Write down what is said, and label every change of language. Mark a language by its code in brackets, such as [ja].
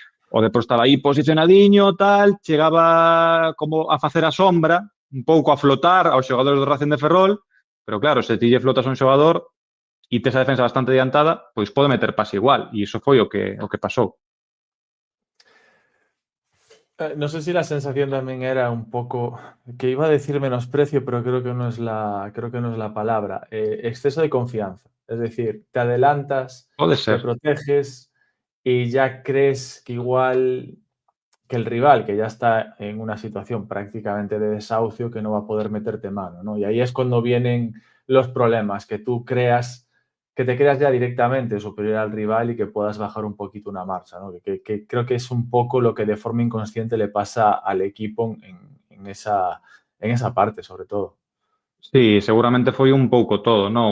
[gl] O Depor estaba aí posicionadiño, tal, chegaba como a facer a sombra, un pouco a flotar aos xogadores do Racing de Ferrol, pero claro, se ti lle flotas a un xogador e tes a defensa bastante adiantada, pois pode meter pase igual, e iso foi o que pasou. [es] No sé si la sensación también era un poco, que iba a decir menosprecio, pero creo que no es la palabra. Exceso de confianza. Es decir, te adelantas, [gl] Pode [es] te [gl] ser. [es] proteges y ya crees que igual que el rival, que ya está en una situación prácticamente de desahucio, que no va a poder meterte mano, ¿no? Y ahí es cuando vienen los problemas, que tú creas, que te creas ya directamente superior al rival y que puedas bajar un poquito una marcha, ¿no? Que creo que es un poco lo que de forma inconsciente le pasa al equipo en esa parte, sobre todo. [gl] Sí, seguramente foi un pouco todo, non?